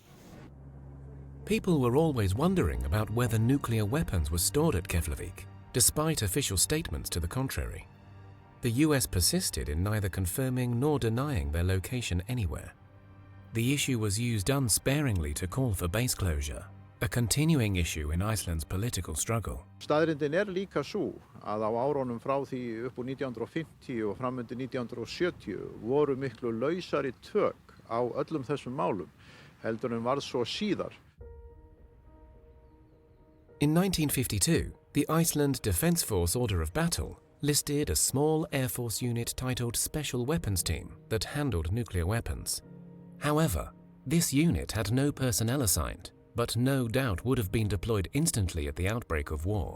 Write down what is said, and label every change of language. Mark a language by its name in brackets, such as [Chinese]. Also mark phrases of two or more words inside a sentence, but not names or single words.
[English] People were always wondering about whether nuclear weapons were stored at Keflavik, despite official statements to the contrary. The US persisted in neither confirming nor denying their location anywhere. The issue was used unsparingly to call for base closure, a continuing issue in Iceland's political struggle. [Icelandic] Staðreyndin líka sú að á árunum frá því upp úr 1950 og fram undir 1970 voru miklu lausari tök á öllum þessum málum heldur en varð svo síðar. [English] In 1952, the Iceland Defence Force Order of Battle listed a small Air Force unit titled Special Weapons Team that handled nuclear weapons. However, this unit had no personnel assigned, but no doubt would have been deployed instantly at the outbreak of war.